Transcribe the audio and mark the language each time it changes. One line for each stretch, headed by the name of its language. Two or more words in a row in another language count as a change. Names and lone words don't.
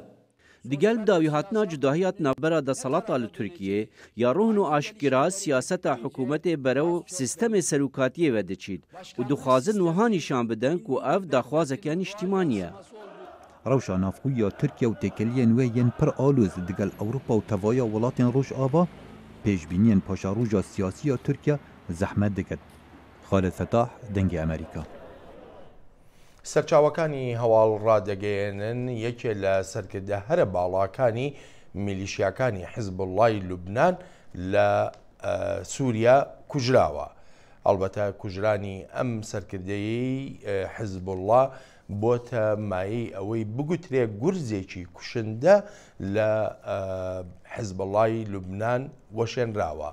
Kurdish: Digel dawî hatina cudahiya navbera desalata li Tirkiyê ya rohn û aşkira siyaseta hikûmetê berew sîstemê serokatiyê ve diçît û dixwazin wiha nîşan bidin ku ev daxwazeke niştimanî ye. Rewşa navxwî ya Tirkiye û têkeliyên wê yên pir alûz digel Ewropa û tevaya welatên Rojava pêşbîniyên paşaroja siyasî ya Tirkiye zehmet dikit. Xalid Fetah, Dengê Amerîka.
Central Kurdish: سەرچاوەکانی هەواڵ ڕادەگەیەنن یەکێ لە سەرکردە هەرە باڵاکانی میلیشیاکانی حیزبوڵڵای لوبنان لە سووریا کوژراوە. ئەلبەتە کوژرانی ئەم سەرکردەیەی حیزبوڵڵا بۆتە مایەی ئەوەی بگوترێ گورزێکی کوشندە لە حیزبوڵڵای لوبنان وەشێنراوە.